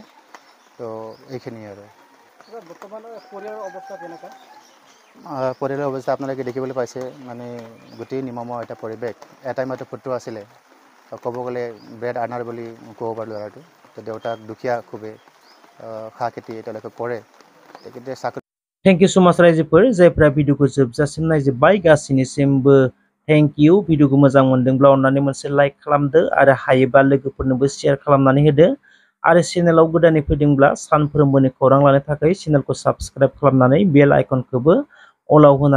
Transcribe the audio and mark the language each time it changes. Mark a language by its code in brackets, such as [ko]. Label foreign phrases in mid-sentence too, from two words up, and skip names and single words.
[as] তো এইখিনিয়ে আৰু বৰ্তমানৰ পৰিয়ালৰ অৱস্থা কেনেকুৱা? পৰিয়ালৰ অৱস্থা আপোনালোকে দেখিবলৈ পাইছে, গোটেই নিৰ্মমৰ এটা পৰিৱেশ। এটাই মাত্ৰ পুত্ৰ আছিলে, ক'ব গ'লে [en] bread earner [as] বুলি ক'ব পাৰোঁ ল'ৰাটো। তো দেউতাক দুখীয়া খুবেই, চাহ খেতি তেওঁলোকে কৰে। তেখেতে চাকৰি। [en] thank you so much [brx] रायजोफोर जायफ्रा भिडिअखौ जोबजासिम नायजोब्बाय, गासैनिसिमबो [en] thank you. [brx] भिडिअखौ मोजां मोनदोंब्ला अन्नानै मोनसे लाइक खालामदो आरो हायोबा लोगोफोरनोबो शेयार खालामनानै होदो आरो चेनेलाव गोदानै फैदोंब्ला सानफ्रोमबोनि खौरां लानो थाखाय चेनेलखौ साबस्क्राइब खालामनानै बेल आइकनखौबो अलाव होनानै लादो।